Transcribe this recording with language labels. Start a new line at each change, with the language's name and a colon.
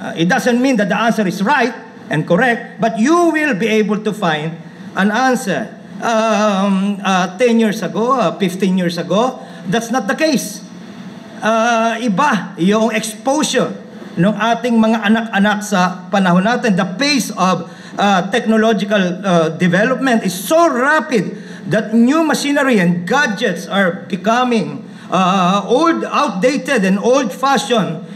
English: It doesn't mean that the answer is right and correct, but you will be able to find an answer. 10 years ago, 15 years ago, that's not the case.
Filipino: iba yung exposure ng ating mga anak-anak sa panahon natin.
English: The pace of technological development is so rapid that new machinery and gadgets are becoming outdated and old-fashioned.